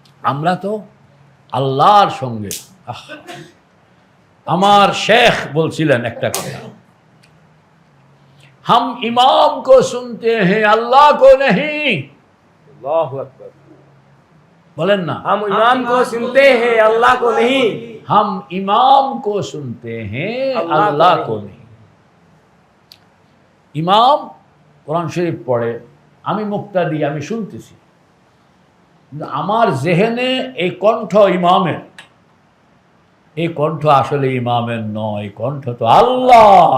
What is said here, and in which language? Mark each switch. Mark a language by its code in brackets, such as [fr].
[bn] আমরা তো আল্লাহর সঙ্গে আমার শেখ বলছিলেন একটা কথা, [hi] हम इमाम को सुनते हैं अल्लाह को नहीं। [bn] আল্লাহু আকবার। [hi] बोलें ना, हम इमाम को सुनते हैं, अल्लाह को नहीं। हम इमाम को सुनते हैं अल्लाह को नहीं। [bn] ইমাম কোরআন শরীফ পড়ে, আমি মুক্তাদি, আমি শুনতেছি, কিন্তু আমার জেহেনে এই কণ্ঠ ইমামের, এই কণ্ঠ আসলে ইমামের নয়, এই কণ্ঠ তো আল্লাহ।